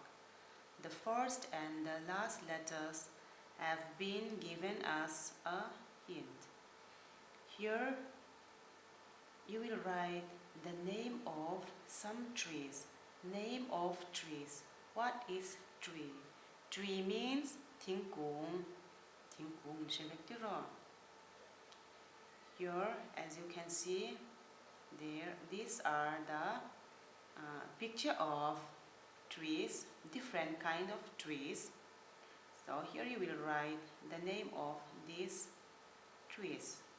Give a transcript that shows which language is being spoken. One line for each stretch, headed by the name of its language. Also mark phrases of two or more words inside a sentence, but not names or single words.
English: The first and the last letters have been given as a hint. Here you will write the name of some trees. Name of trees. What is tree? Tree means thingkung. Thingkung selectiro. Here, as you can see, these are the picture of trees, different kind of trees. So here you will write the name of these trees.